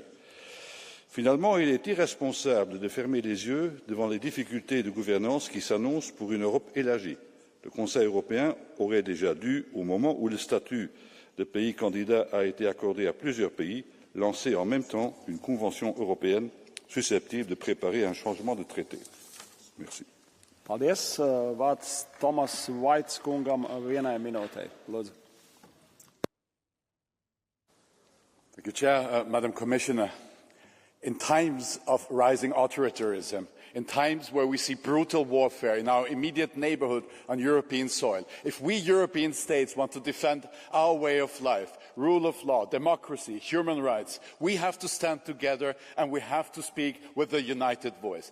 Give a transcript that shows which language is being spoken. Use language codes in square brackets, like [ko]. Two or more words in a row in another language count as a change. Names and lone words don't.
[fr] Finalement, il est irresponsable de fermer les yeux devant les difficultés de gouvernance qui s'annoncent pour une Europe élargie. Le Conseil européen aurait déjà dû, au moment où le statut de pays candidat a été accordé à plusieurs pays, lancer en même temps une convention européenne susceptible de préparer un changement de traité. Merci. [lv] Paldies. Vārds Tomas Vaits kungam vienai minūtei. Lūdzu. [en] Thank you, Chair. Madam Commissioner, in times of rising authoritarianism, in times where we see brutal warfare in our immediate neighbourhood on European soil, if we European states want to defend our way of life, rule of law, democracy, human rights, we have to stand together and we have to speak with a united voice.